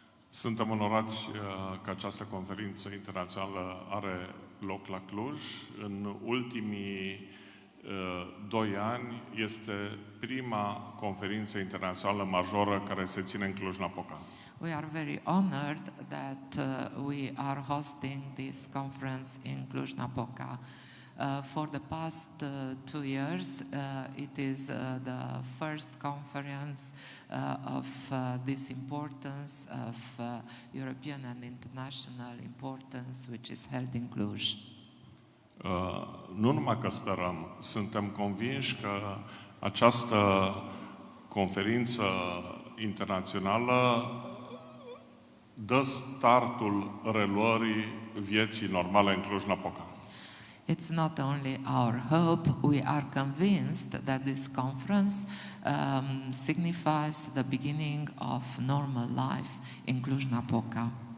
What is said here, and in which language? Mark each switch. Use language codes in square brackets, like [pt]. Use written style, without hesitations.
[ro] Suntem onorați că această conferință internațională are loc la Cluj. În ultimii 2 ani este prima conferință internațională majoră care se ține în Cluj-Napoca. [en] We are very honored that we are hosting this conference in Cluj-Napoca. For the past 2 years, it is the first conference of this importance, of European and international importance, which is held in Cluj. [ro] Nu numai că sperăm, suntem convinși că această conferință internațională dă startul reluării vieții normale în Cluj-Napoca. [en] It's not only our hope, we are convinced that this conference signifies the beginning of normal life in Cluj-Napoca.